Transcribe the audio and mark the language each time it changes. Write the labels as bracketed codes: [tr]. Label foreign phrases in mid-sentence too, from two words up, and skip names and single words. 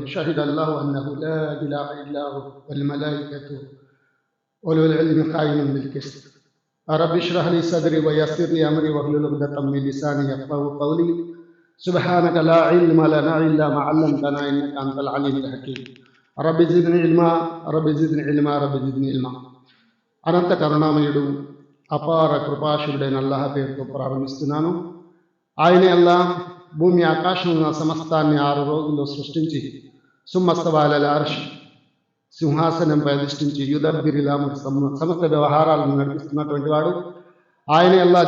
[ar] شهد الله أنه لا إله إلا هو والملائكة أولو العلم قائما بالقسط. رب اشرح لي صدري ويسر لي أمري واحلل عقدة من لساني يفقهوا قولي. سبحانك لا علم لنا إلا ما علمتنا إنك أنت العليم الحكيم. رب زدني علما رب زدني علما رب زدني علما. [te] అనంత కరుణామయుడు అపార కృపాశుడైన అల్లాహ్ పేరుతో ప్రారంభిస్తున్నాను. ఆయనే అల్లాహ్ భూమి ఆకాశం సమస్తాన్ని 6 రోజుల్లో సృష్టించి [ar] ثم استوى على العرش [te] సింహాసనంపై అధిష్ఠించి యుదబ్బిరిలా సమస్త వ్యవహారాలను నడిపిస్తున్నటువంటి వాడు ఆయనే అల్లాహ్.